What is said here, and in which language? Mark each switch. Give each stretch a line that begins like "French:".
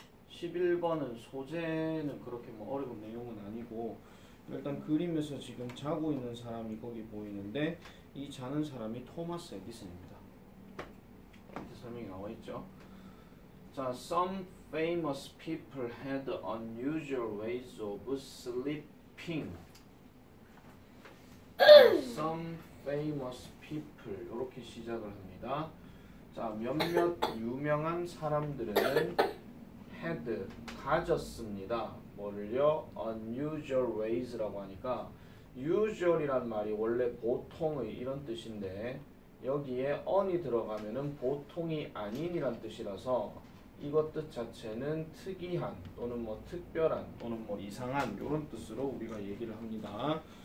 Korean: 11번은 소재는 그렇게 뭐 어려운 내용은 아니고 일단 그림에서 지금 자고 있는 사람이 거기 보이는데 이 자는 사람이 토마스 에디슨입니다. 밑에 설명이 나와 있죠.
English: 자, some famous people had unusual ways of sleeping. Some famous people
Korean: 이렇게 시작을 합니다. 자, 몇몇 유명한 사람들은
English: had
Korean: 가졌습니다. 뭐를요?
English: unusual ways
Korean: 라고 하니까 usual이란 말이 원래 보통의 이런 뜻인데 여기에 on이 들어가면은 보통이 아닌이란 뜻이라서 이것 뜻 자체는 특이한 또는 뭐 특별한 또는 뭐 이상한 이런 뜻으로 우리가 얘기를 합니다.